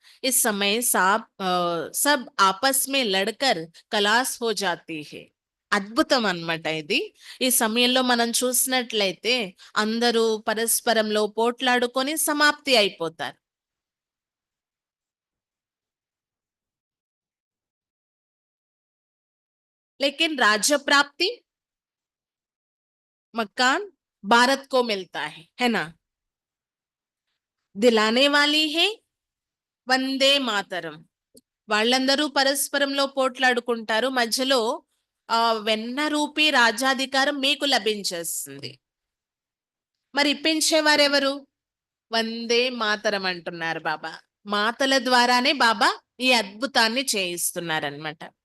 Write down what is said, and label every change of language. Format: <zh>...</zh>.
<hi>इस समय सब आपस में लड़कर खलास हो जाती है.</hi> <te>అద్భుతం అన్నమాట ఇది. ఈ సమయంలో మనం చూసినట్లయితే అందరూ పరస్పరంలో పోట్లాడుకొని సమాప్తి అయిపోతారు.</te> <hi>लेकिन राज्य प्राप्ति मकान भारत को मिलता है ना. दिलाने वाली है వందే మాతరం.</hi> <te>వాళ్ళందరూ పరస్పరంలో పోట్లాడుకుంటారు. మధ్యలో వెన్న రూపీ రాజ్యాధికారం మీకు లభించేస్తుంది. మరి ఇప్పించేవారెవరు? వందే మాతరం అంటున్నారు బాబా. మాతల ద్వారానే బాబా ఈ అద్భుతాన్ని చేయిస్తున్నారనమాట.</te>